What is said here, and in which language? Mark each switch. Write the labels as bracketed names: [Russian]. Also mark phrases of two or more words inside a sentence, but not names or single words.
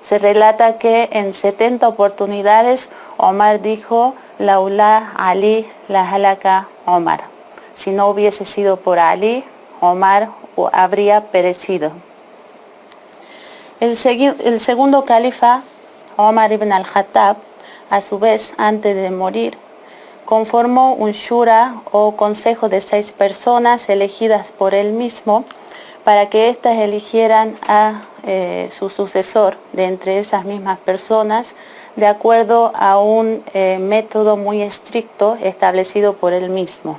[Spanish] Se relata que en 70 oportunidades Omar dijo, [Arabic] لولا علي لهلك عمر. [Spanish] Si no hubiese sido por Ali, Omar habría perecido. El segundo califa, Omar ibn al-Khattab, a su vez, antes de morir, conformó un shura o consejo de 6 personas elegidas por él mismo para que éstas eligieran a su sucesor de entre esas mismas personas de acuerdo a un método muy estricto establecido por él mismo.